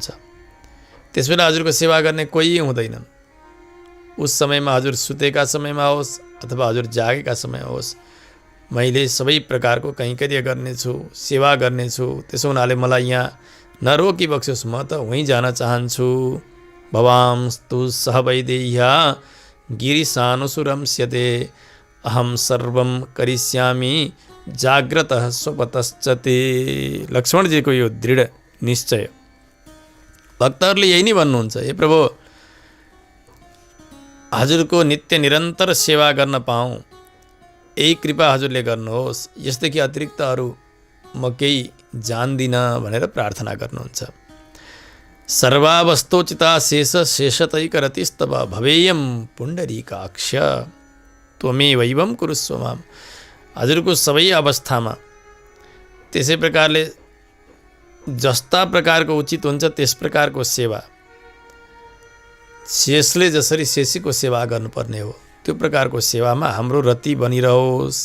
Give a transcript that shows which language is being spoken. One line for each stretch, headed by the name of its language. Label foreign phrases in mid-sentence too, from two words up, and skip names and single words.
Nepali: त्यसबेला हजुरको सेवा गर्ने कोही हुँदैनन्। उस समयमा हजुर सुतेका समयमा होस् अथवा हजुर जागेका समयमा होस्, मैले सबै प्रकारको कैङ्कर्य गर्नेछु, सेवा गर्नेछु। त्यसो हुनाले मलाई यहाँ नरोकी बक्सोस्, म त वहीँ जान चाहन्छु।
Sanskrit: भवांस्तु सह वैदेह्या गिरिशानुसुरंस्यते अहम सर्वं करिष्यामि जाग्रतः स्वपतश्चते।
Nepali: लक्ष्मणजीको यो दृढ निश्चय। भक्तहरूले यही नै भन्नुहुन्छ, हे प्रभु हजुरको नित्य निरन्तर सेवा गर्न पाऊँ, यही कृपा हजुरले गर्नुहोस्। यसदेखि अतिरिक्त अरू म केही जान्दिनँ भनेर प्रार्थना गर्नुहुन्छ।
Sanskrit: सर्वावस्थोचिता शेष शेषतैकरतिस्तव भवेयं पुण्डरीकाक्ष त्वमेवैवं कुरुस्व माम्।
Nepali: हजुरको सबै अवस्थामा त्यसै प्रकारले जस्ता प्रकारको उचित हुन्छ त्यस प्रकारको सेवा, शेषले जसरी शेषीको सेवा गर्नुपर्ने हो त्यो प्रकारको सेवामा हाम्रो रति बनिरहोस्।